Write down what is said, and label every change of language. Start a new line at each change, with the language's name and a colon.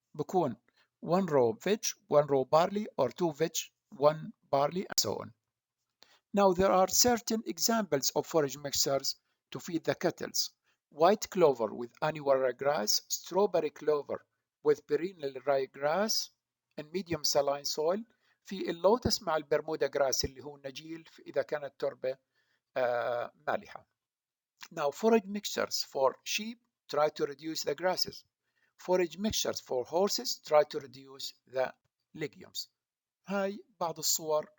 English: بكون 1 row veg, 1 row barley, or 2 veg, 1 barley, and so on. Now there are certain examples of forage mixtures to feed the cattle. White clover with annual ryegrass, strawberry clover with perennial ryegrass and medium saline soil.
Arabic: في اللوتس مع البرمودا جراس اللي هو النجيل إذا كانت التربة مالحة.
English: Now forage mixtures for sheep try to reduce the grasses. Forage mixtures for horses try to reduce the legumes. هاي بعض الصور